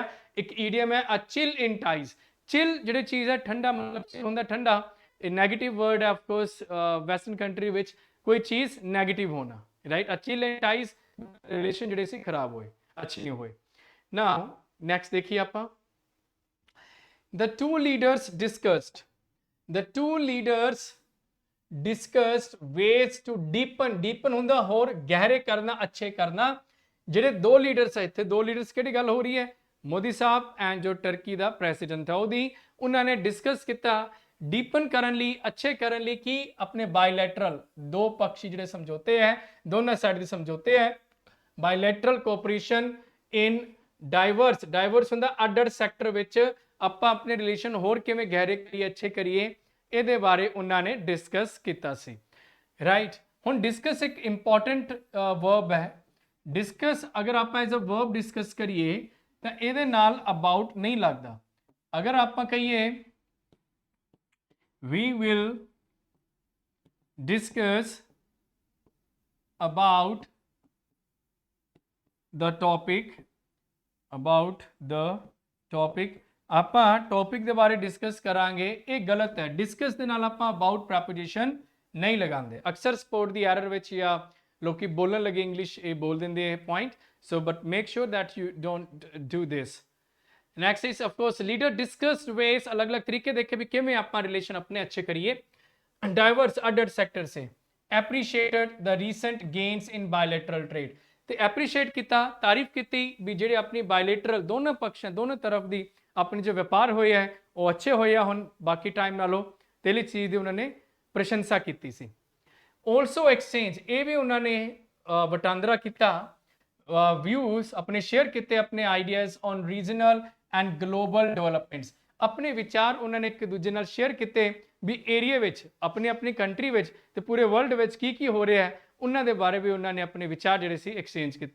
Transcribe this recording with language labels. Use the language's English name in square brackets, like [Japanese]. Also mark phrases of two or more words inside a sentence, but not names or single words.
[Punjabi] ਇੱਕ ਈਡੀਅਮ ਹੈ [English] a chill in ties. [Punjabi] ਚਿਲ ਜਿਹੜੀ ਚੀਜ਼ ਹੈ ਠੰਡਾ ਮਤਲਬ ਹੁੰਦਾ ਠੰਡਾ, ਇਹ [English] negative word [Punjabi] ਹੈ ਆਫਕੋਰਸ [English] western country [Punjabi] ਵਿੱਚ ਕੋਈ ਚੀਜ਼ ਨੈਗੇਟਿਵ ਹੋਣਾ। [English] Right, a chill in ties [Punjabi] ਰਿਲੇਸ਼ਨ ਜਿਹੜੇ ਸੀ ਖਰਾਬ ਹੋਏ, ਅੱਛੇ ਨਹੀਂ ਹੋਏ। [English] Now next [Punjabi] ਦੇਖੀਏ ਆਪਾਂ। [English] The two leaders discussed ways to deepen [Punjabi] ਹੁੰਦਾ ਹੋਰ ਗਹਿਰੇ ਕਰਨਾ, ਅੱਛੇ ਕਰਨਾ। ਜਿਹੜੇ ਦੋ ਲੀਡਰਸ ਹੈ ਇੱਥੇ, ਦੋ ਲੀਡਰਸ ਕਿਹੜੀ ਗੱਲ ਹੋ ਰਹੀ ਹੈ, ਮੋਦੀ ਸਾਹਿਬ ਐਂਡ ਜੋ ਟਰਕੀ ਦਾ ਪ੍ਰੈਸੀਡੈਂਟ ਹੈ ਉਹਦੀ, ਉਹਨਾਂ ਨੇ ਡਿਸਕਸ ਕੀਤਾ ਡੀਪਨ ਕਰਨ ਲਈ, ਅੱਛੇ ਕਰਨ ਲਈ ਕਿ ਆਪਣੇ ਬਾਇਲੈਟਰਲ ਦੋ ਪੱਖੀ ਜਿਹੜੇ ਸਮਝੌਤੇ ਹੈ, ਦੋਨਾਂ ਸਾਈਡ ਦੇ ਸਮਝੌਤੇ ਹੈ, [English] bilateral cooperation in diverse [Punjabi] ਹੁੰਦਾ ਅੱਡ-ਅੱਡ ਸੈਕਟਰ ਵਿੱਚ ਆਪਾਂ ਆਪਣੇ ਰਿਲੇਸ਼ਨ ਹੋਰ ਕਿਵੇਂ ਗਹਿਰੇ ਕਰੀਏ, ਅੱਛੇ ਕਰੀਏ, ਇਹਦੇ ਬਾਰੇ ਉਹਨਾਂ ਨੇ ਡਿਸਕਸ ਕੀਤਾ ਸੀ। ਰਾਈਟ, ਹੁਣ ਡਿਸਕਸ ਇੱਕ [English] important verb [Punjabi] ਹੈ। ਡਿਸਕਸ ਅਗਰ ਆਪਾਂ [English] as a verb [Punjabi] ਡਿਸਕਸ ਕਰੀਏ ਤਾਂ ਇਹਦੇ ਨਾਲ ਅਬਾਊਟ ਨਹੀਂ ਲੱਗਦਾ। ਅਗਰ ਆਪਾਂ ਕਹੀਏ [English] we will discuss about the topic [Punjabi] ਆਪਾਂ ਟੌਪਿਕ ਦੇ ਬਾਰੇ ਡਿਸਕਸ ਕਰਾਂਗੇ, ਇਹ ਗਲਤ ਹੈ। ਡਿਸਕਸ ਦੇ ਨਾਲ ਆਪਾਂ [English] about preposition [Punjabi] ਨਹੀਂ ਲਗਾਉਂਦੇ। ਅਕਸਰ ਸਪੋਰਟ ਦੀ ਐਰਰ ਵਿੱਚ ਜਾਂ ਲੋਕੀ ਬੋਲਣ ਲੱਗੇ ਇੰਗਲਿਸ਼ ਇਹ ਬੋਲ ਦਿੰਦੇ ਇਹ ਪੁਆਇੰਟ, [English] so but make sure that you don't do this. Next is of course leader discussed ways, [Hindi] अलग-अलग तरीके देखे भी किमें ਆਪਾਂ रिलेशन अपने अच्छे करिए। [English] Diverse other sector से appreciated the recent gains in bilateral trade, [Punjabi] ਤੇ ਐਪਰੀਸ਼ੀਏਟ ਕੀਤਾ, ਤਾਰੀਫ ਕੀਤੀ ਵੀ ਜਿਹੜੇ ਆਪਣੀ ਬਾਇਲੇਟਰਲ ਦੋਨੋਂ ਪੱਖਾਂ ਦੋਨੋਂ ਤਰਫ ਦੀ ਆਪਣੇ ਜੋ ਵਪਾਰ ਹੋਏ ਹੈ ਉਹ ਅੱਛੇ ਹੋਏ ਆ ਹੁਣ ਬਾਕੀ ਟਾਈਮ ਨਾਲੋਂ, ਤੇ ਇਹ ਚੀਜ਼ ਦੀ ਉਹਨਾਂ ਨੇ ਪ੍ਰਸ਼ੰਸਾ ਕੀਤੀ ਸੀ। [English] also exchange, [Punjabi] ਇਹ ਵੀ ਉਹਨਾਂ ਨੇ ਵਟਾਂਦਰਾ ਕੀਤਾ, ਵਿਊਜ਼ ਆਪਣੇ ਸ਼ੇਅਰ ਕੀਤੇ, ਆਪਣੇ [English] ideas on regional and global developments, [Punjabi] ਆਪਣੇ ਵਿਚਾਰ ਉਹਨਾਂ ਨੇ ਇੱਕ ਦੂਜੇ ਨਾਲ ਸ਼ੇਅਰ ਕੀਤੇ ਵੀ ਏਰੀਆ ਵਿੱਚ ਆਪਣੀ ਕੰਟਰੀ ਵਿੱਚ ਤੇ ਪੂਰੇ ਵਰਲਡ ਵਿੱਚ ਕੀ ਹੋ ਰਿਹਾ ਹੈ, ਉਹਨਾਂ ਦੇ ਬਾਰੇ ਵੀ ਉਹਨਾਂ ਨੇ ਆਪਣੇ ਵਿਚਾਰ ਜਿਹੜੇ ਸੀ ਐਕਸਚੇਂਜ ਕੀਤੇ।